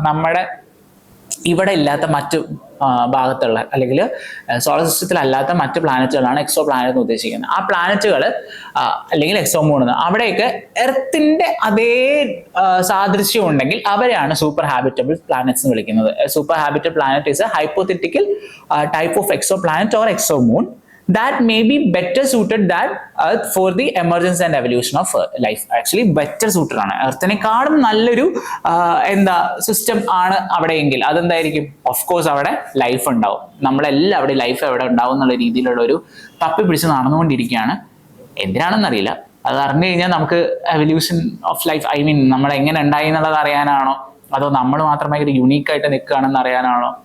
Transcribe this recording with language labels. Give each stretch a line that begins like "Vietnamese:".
Malayalam: നമ്മുടെ ഇവിടെ ഇല്ലാത്ത മറ്റു ഭാഗത്തുള്ള, അല്ലെങ്കിൽ സോളർ സിസ്റ്റത്തിൽ അല്ലാത്ത മറ്റ് പ്ലാനറ്റുകളാണ് എക്സോ പ്ലാനറ്റ് എന്ന് ഉദ്ദേശിക്കുന്നത്. ആ പ്ലാനറ്റുകൾ അല്ലെങ്കിൽ എക്സോ മൂൺ, അവിടെയൊക്കെ എർത്തിന്റെ അതേ സാദൃശ്യം ഉണ്ടെങ്കിൽ അവരെയാണ് സൂപ്പർ ഹാബിറ്റബിൾ പ്ലാനറ്റ്സ് എന്ന് വിളിക്കുന്നത്.
English: Super habitable planet is a hypothetical type of exoplanet or exomoon that may be better suited than Earth for the emergence and evolution of life. Actually better suited ആണ്.
Malayalam: എർത്തിനെക്കാളും നല്ലൊരു system ആണ് അവിടെയെങ്കിൽ അതെന്തായിരിക്കും? Of course അവിടെ life ഉണ്ടാവും. നമ്മളെല്ലാം അവിടെ life എവിടെ ഉണ്ടാവും എന്നുള്ള രീതിയിലുള്ള ഒരു തപ്പി പിടിച്ച് നടന്നുകൊണ്ടിരിക്കുകയാണ്. എന്തിനാണെന്നറിയില്ല. അത് അറിഞ്ഞു കഴിഞ്ഞാൽ നമുക്ക് എവല്യൂഷൻ ഓഫ് ലൈഫ്, നമ്മൾ എങ്ങനെ ഉണ്ടായി എന്നുള്ളത് അറിയാനാണോ, അതോ നമ്മൾ മാത്രം ഭയങ്കര യുണീക്കായിട്ട് നിൽക്കുകയാണെന്ന് അറിയാനാണോ?